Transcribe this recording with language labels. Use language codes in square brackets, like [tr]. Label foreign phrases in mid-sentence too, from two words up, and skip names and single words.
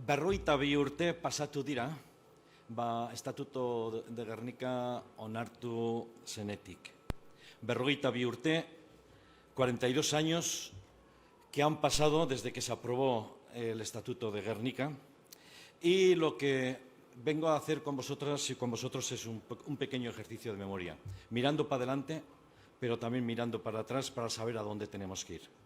[eu] 52 urte pasatu dira, Estatuto de Gernika onartu zenetik. [es] 52 urte, 42 años que han pasado desde que se aprobó el Estatuto de Gernika, y lo que vengo a hacer con vosotras y con vosotros es un pequeño ejercicio de memoria, mirando para adelante, pero también mirando para atrás para saber a dónde tenemos que ir.